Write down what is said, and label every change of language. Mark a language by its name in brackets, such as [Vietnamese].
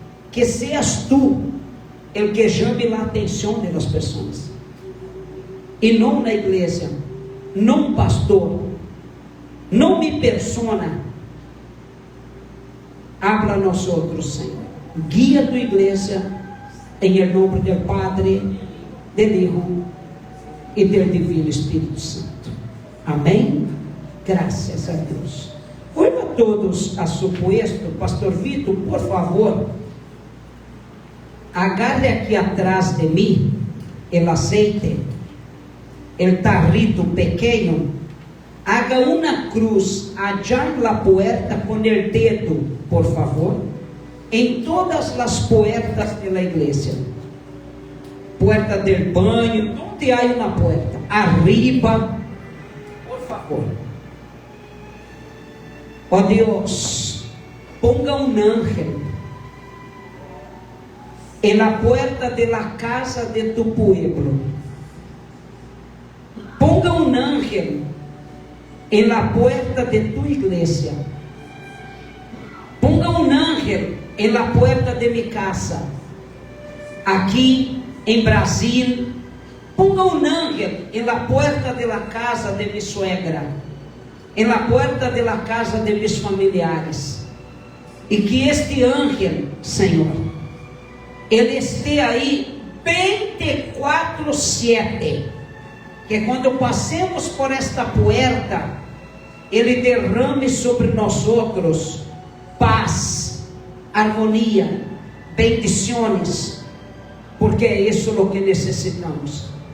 [Spanish] Que seas Tu el que [Portuguese] chame a atenção de las pessoas, e não na igreja, não um pastor, não [Spanish] mi persona. Habla [Portuguese] a nós outros, Senhor. guia tua igreja, em nome do Padre, do [Spanish] Hijo [Portuguese] e do Divino Espírito Santo. Amém? Graças a Deus. [Spanish] Vuelva todos a su puesto. [Portuguese] Pastor Vitor, por favor, [Spanish] agarre [Portuguese] aqui atrás de mim o [Spanish] aceite, [Portuguese] o [Spanish] tarrito pequeno, haga [Portuguese] uma cruz [Spanish] allá [Portuguese] na [Spanish] puerta [Portuguese] com o dedo, por favor, em todas as [Spanish] puertas [Portuguese] da igreja, puerta do banho, onde há uma puerta, [Spanish] arriba, [Portuguese] por favor. Ó Deus, [Spanish] ponga um ángel en la puerta de la casa de tu pueblo. Ponga un ángel en la puerta de tu iglesia. Ponga un ángel en la puerta de mi casa. Aquí en Brasil. Ponga un ángel en la puerta de la casa de mi suegra. En la puerta de la casa de mis familiares. [Portuguese] E que este [Spanish] ángel, [Portuguese] Senhor, ele esteja aí 24/7, que quando passemos por esta porta, ele derrame sobre nós outros paz, harmonia, bendições, porque é isso o que necessitamos.